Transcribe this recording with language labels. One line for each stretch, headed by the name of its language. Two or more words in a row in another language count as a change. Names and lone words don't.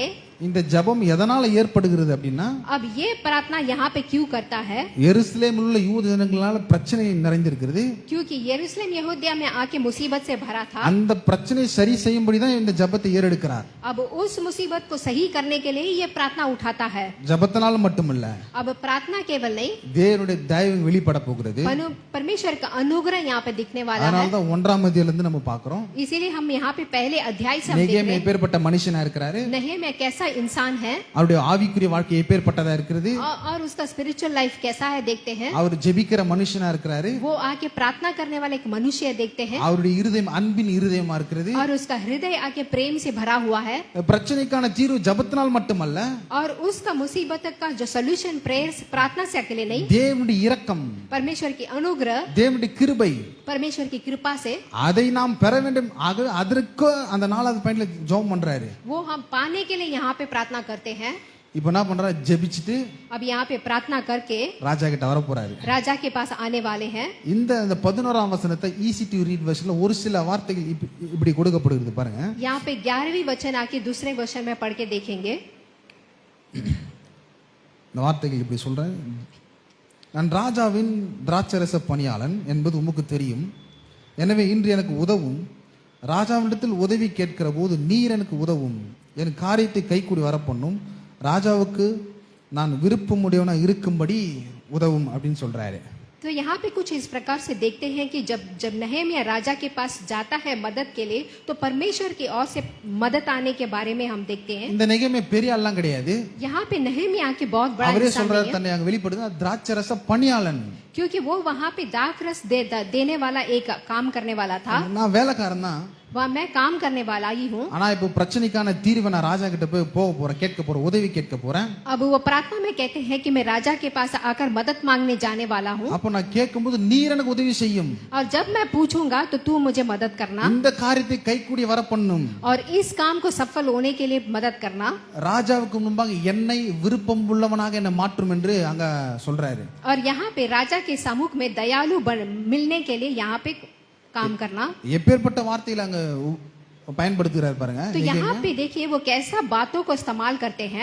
Tamil: இந்த ஜெபம் எதனால ஏற்படுகிறது அப்படின்னா,
Hindi: अब ये प्रार्थना यहाँ पे क्यों करता है,
Tamil: எருசலேமில் உள்ள யூத ஜனங்களால பிரச்சனை நிறைந்திருக்கிறது,
Hindi: क्योंकि यरूशलेम यहूदिया में आके मुसीबत से भरा था।
Tamil: அந்த பிரச்சனை சரி செய்யும்படி தான் இந்த ஜெபத்தை ஏறெடுக்கிறார்।
Hindi: अब उस मुसीबत को सही करने के लिए ये प्रार्थना उठाता है।
Tamil: ஜெபத்தினால மட்டுமல்ல,
Hindi: अब प्रार्थना केवल नहीं,
Tamil: தேவனுடைய தயவு வெளிப்பட போகிறது।
Hindi: परमेश्वर का अनुग्रह यहाँ पे दिखने वाला है।
Tamil: அதனால தான் 1ஆம் அதிகாரத்துல இருந்து நம்ம பார்க்கிறோம்,
Hindi: इसीलिए हम यहाँ पे पहले अध्याय से हम देख रहे
Tamil: நெகேமியா
Hindi: हैं
Tamil: எப்பேற்பட்ட மனுஷனா இருக்கிறாரு,
Hindi: नहेमिया कैसा इंसान है
Tamil: அவருடைய ஆவிக்குரிய வாழ்க்கை எப்பேற்பட்டதா இருக்கிறது,
Hindi: और उसका
English: spiritual life
Hindi: कैसा है देखते हैं।
Tamil: அவர் ஜெபிக்கிற மனுஷனா இருக்கிறாரு,
Hindi: वो आके प्रार्थना करने वाले एक मनुष्य देखते हैं
Tamil: அவருடைய இருதயம் அன்பின் இருதயமா இருக்கிறது।
Hindi: और उसका हृदय आके प्रेम से भरा हुआ है।
Tamil: பிரச்சனைக்கான தீர்வு ஜெபத்தினால் மட்டுமல்ல,
Hindi: और उसका मुसीबत का जो
English: solution prayer
Hindi: प्रार्थना से अकेले नहीं,
Tamil: தேவனுடைய இரக்கம்,
Hindi: परमेश्वर की अनुग्रह,
Tamil: தேவனுடைய கிருபை,
Hindi: परमेश्वर की कृपा से
Tamil: அதை நாம் பெற வேண்டும்। அதற்கு அந்த 4வது பாயிண்ட்ல ஜெபம் பண்றாரு।
Hindi: वो हम पाने के लिए यहाँ पे प्रार्थना करते हैं।
Tamil: இப்போ என்ன பண்றாரு, ஜெபிச்சிட்டு
Hindi: अब यहाँ पे प्रार्थना करके
Tamil: ராஜா கிட்ட வர போறாரு।
Hindi: राजा के पास आने वाले हैं।
Tamil: இந்த 11ஆம் வசனத்தை ஈஸி டு ரீட் வெர்ஷன்ல ஒரு சில வார்த்தைகள் இப்படி கொடுக்கப்படுகிறது பாருங்க।
Hindi: यहाँ पे 11वीं वचन आके दूसरे वचन में पढ़ के देखेंगे।
Tamil: இந்த வார்த்தைகள் இப்படி சொல்றேன், நான் ராஜாவின் திராட்சரச பணியாளன் என்பது உமக்கு தெரியும், எனவே இன்று எனக்கு உதவும், ராஜாவிடத்தில் உதவி கேட்கிற போது நீர் எனக்கு உதவும், என் காரியத்தை கைக்கூடி வரப்பண்ணும், ராஜாவுக்கு நான் விருப்பமுடையவனா இருக்கும்படி உதவும் அப்படின்னு சொல்றாரு।
Hindi: तो यहाँ पे कुछ इस प्रकार से देखते हैं कि जब नहेमिया राजा के पास जाता है मदद के लिए, तो परमेश्वर की ओर से मदद आने के बारे में हम देखते हैं।
Tamil: இந்த நெகேமியா பெரிய ஆள்லாம் கிடையாது,
Hindi: यहाँ पे नहेमिया के बहुत बड़ा
Tamil: அவரே
Hindi: इंसान
Tamil: சொல்றாரு
Hindi: नहीं है,
Tamil: தன்னை அங்க வெளிப்படுது திராட்சரச பணியாளன்,
Hindi: क्योंकि वो वहाँ पे दाखरस देने वाला एक काम करने वाला था।
Tamil: நான் வேலைக்காரன் தான்,
Hindi: वह मैं काम करने वाला ही हूँ।
Tamil: ஆனா இப்போ பிரச்சனைக்கான தீர்வை நான் ராஜா கிட்ட போக போறேன், கேட்க போறேன், உதவி கேட்க போறேன்।
Hindi: अब वो प्रार्थना में कहते हैं कि मैं राजा के पास आकर मदद मांगने जाने वाला हूँ,
Tamil: அப்ப நான் கேட்கும்போது நீர் எனக்கு உதவி செய்யும்,
Hindi: और जब मैं पूछूंगा तो तू मुझे मदद करना,
Tamil: இந்த காரியத்தை கைக்கூடி வர பண்ணும்,
Hindi: और इस काम को सफल होने के लिए मदद करना,
Tamil: ராஜாவுக்கு முன்பாக என்னை விருப்பம் உள்ளவனாக என்னை மாற்றும் என்று அங்க சொல்றாரு।
Hindi: और यहाँ पे राजा के सम्मुख में दयालु मिलने के लिए यहाँ पे काम करना।
Tamil: எப்பேற்பட்ட வார்த்தையில அங்க பயன்படுத்துகிறார் பாருங்க।
Hindi: तो यहाँ पे देखिए वो कैसा बातों को इस्तेमाल करते हैं,